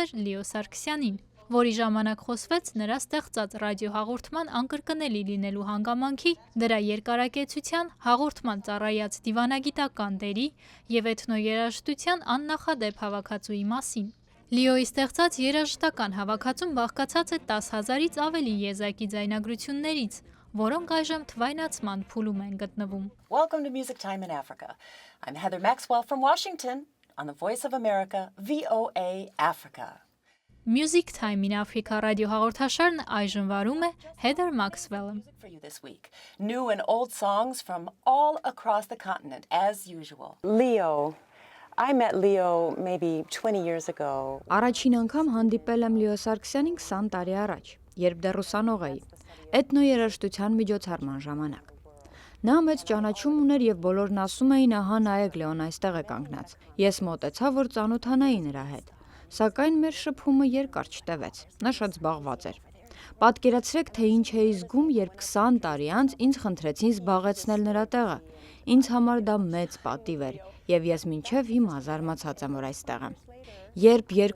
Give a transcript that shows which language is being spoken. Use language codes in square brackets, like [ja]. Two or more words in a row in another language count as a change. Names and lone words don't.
[hy] էր Լիո Սարգսյանին, որի ժամանակ խոսվեց նրա ստեղծած ռադիոհաղորդման անկրկնելի լինելու հանգամանքի, դրա երկարակեցության, հաղորդման ծառայած դիվանագիտական դերի և էթնոերաժշտության աննախադեպ հավաքածուի մասին։ Լիոյի ստեղծած երաժշտական հավաքածուն բաղկացած է 10,000-ից ավելի եզակի ձայնագրություններից, որոնք այժմ թվայնացման փուլում են գտնվում։ [en] Welcome to Music Time in Africa. I'm Heather Maxwell from Washington on the Voice of America, VOA Africa. [hy] Music Time in Africa ռադիոհաղորդաշարն այժմ վարում է Heather Maxwell-ը։ [en] For you this week. New and old songs from all across the continent, as usual. Leo. I met Leo maybe 20 years ago. [hy] Առաջին անգամ հանդիպել եմ Լիո Սարգսյանին 20 տարի առաջ, երբ դեռ ուսանող էի, էթնոերաժշտության միջոցառման ժամանակ։ Նա մեծ ճանաչում ուներ և բոլորն ասում էին, ահա նայեք Լեոն այստեղ է կանգնած։ Ես մոտեցա, որ ծանոթանայի նրա հետ, սակայն մեր շփումը երկար չտևեց, նա շատ զբաղված էր։ Պատկերացրեք, թե ինչ էի զգում, երբ 20 տարի անց ինձ խնդրեցին զբաղեցնել նրա տեղը։ Ինձ համար դա մեծ պատիվ էր, և ես մինչև հիմա զարմացած եմ, որ այստեղ եմ։ Երբ